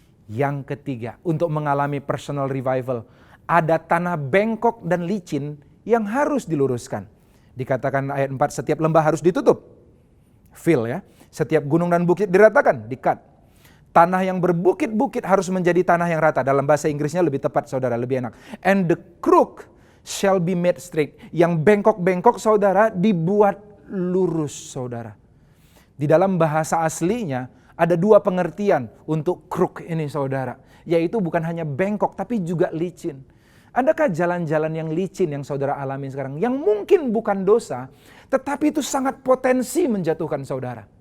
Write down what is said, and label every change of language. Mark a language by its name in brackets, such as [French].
[Indonesian] Yang ketiga, untuk mengalami personal revival, ada tanah bengkok dan licin yang harus diluruskan. Dikatakan ayat 4, setiap lembah harus ditutup. Fill ya. Setiap gunung dan bukit diratakan, di-cut. Tanah yang berbukit-bukit harus menjadi tanah yang rata. Dalam bahasa Inggrisnya lebih tepat saudara, lebih enak. [English] And the crook shall be made straight. [Indonesian] Yang bengkok-bengkok saudara dibuat lurus saudara. Di dalam bahasa aslinya ada dua pengertian untuk crook ini saudara. Yaitu bukan hanya bengkok tapi juga licin. Adakah jalan-jalan yang licin yang saudara alami sekarang? Yang mungkin bukan dosa, tetapi itu sangat potensi menjatuhkan saudara.